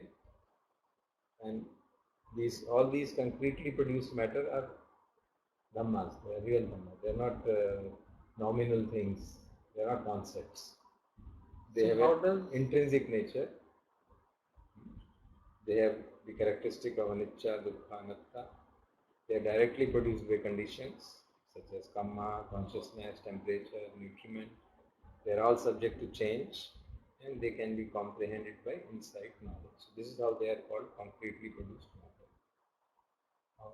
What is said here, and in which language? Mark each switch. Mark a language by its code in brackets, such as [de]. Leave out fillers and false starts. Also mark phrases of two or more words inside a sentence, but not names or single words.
[en] And all these concretely produced matter are dhammas, they are real dhammas. They are not nominal things, they are not concepts. They have an intrinsic nature. They have the characteristic of [pi] anicca, dukkha, anatta. [en] They are directly produced by conditions such as karma, consciousness, temperature, nutriment. They are all subject to change and they can be comprehended by insight knowledge. So this is how they are called concretely produced matter.